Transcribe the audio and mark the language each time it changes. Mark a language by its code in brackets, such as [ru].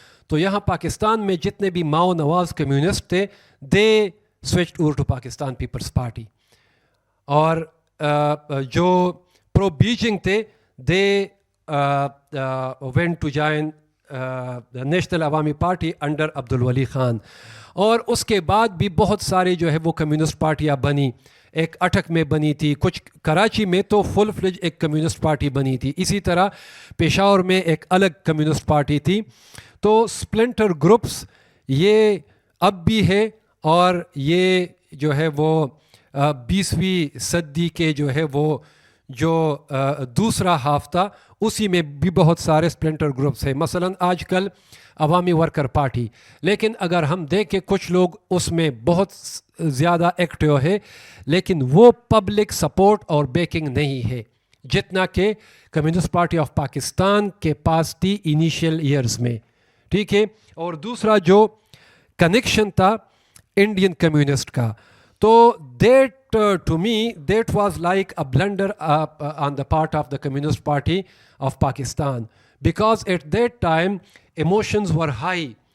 [hi] तो यहाँ पाकिस्तान में जितने भी माओ नवाज कम्युनिस्ट थे, [en] they switched over to Pakistan People's Party. [hi] और जो [en] pro Beijing थे, they went to join the National Awami Party under Abdul Wali Khan. [hi] और उसके बाद भी बहुत सारे जो है वो कम्युनिस्ट पार्टियाँ बनी. एक अटक में बनी थी, कुछ कराची में तो फुल फ्लेज एक कम्युनिस्ट पार्टी बनी थी. इसी तरह पेशावर में एक अलग कम्युनिस्ट पार्टी थी. तो स्प्लिंटर ग्रुप्स ये अब भी है, और ये जो है वो 20वीं सदी के जो है वो जो दूसरा हाफ था, उसी में भी बहुत सारे स्प्लिंटर ग्रुप्स हैं. मसलन आजकल अवामी वर्कर पार्टी, लेकिन अगर हम देखें कुछ लोग उसमें बहुत ज़्यादा एक्टिव है, लेकिन वो पब्लिक सपोर्ट और बैकिंग नहीं है जितना कि कम्युनिस्ट पार्टी ऑफ पाकिस्तान के पास थी इनिशियल ईयर्स में. ठीक है. और दूसरा जो कनेक्शन था इंडियन कम्युनिस्ट का, तो [en] That to me, that was like a blunder on the part of the Communist Party of Pakistan, because at that time emotions were high.